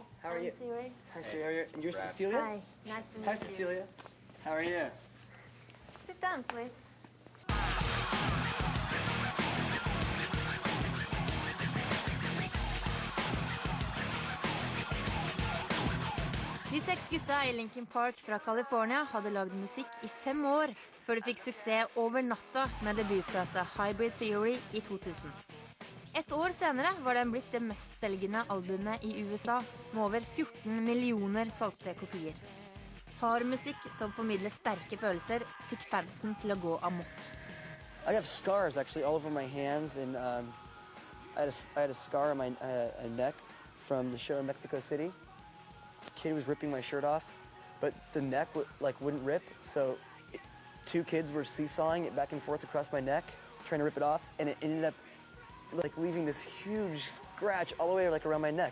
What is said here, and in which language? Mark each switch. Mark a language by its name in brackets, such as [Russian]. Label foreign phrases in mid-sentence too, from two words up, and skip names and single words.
[English] How are you? Siri. Hi, Siri. How are you? And you're Cecilia? Hi. Nice to meet Hi, you. Cecilia. How are you? Sit down, please. [Norwegian] De 6 gutta i Linkin Park fra California hadde lagd musikk i 5 år før de fikk suksess over natta med debutplata Hybrid Theory i 2000. Et år senere var den blitt det mestselgende albumet i USA med over 14 millioner solgte kopier. Hard musikk som formidler sterke følelser fikk fansen til å gå amok. [English] I have scars actually all over my hands, and I had a scar on my neck from the show in Mexico City. This kid was ripping my shirt off, but the neck wouldn't rip, so two kids were seesawing it back and forth across my neck, trying to rip it off, and it ended up leaving this huge scratch all the way around my neck.